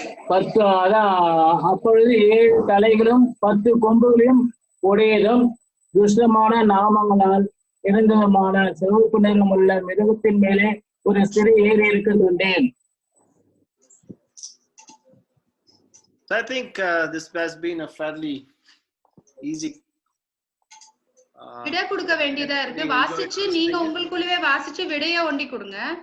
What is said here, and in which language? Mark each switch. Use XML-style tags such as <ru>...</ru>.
<ta>10 அதான் அப்பொழுது 7 தலைகளும் 10 கொம்புகளையும் உடையதும் துஷ்டமான நாமங்களால் இருந்ததுமான சிவப்பு நிறம் உள்ள மிருகத்தின் மேலே ஒரு ஸ்திரீ ஏறி இருக்கின்றேன்.</ta> <en>So I think this has been a fairly easy.</en> <ta>விடை கொடுக்க வேண்டியதா இருக்கு. வாசிச்சு நீங்க உங்களுக்குள்ளவே வாசிச்சு விடைய ஒண்டி கொடுங்க.</ta>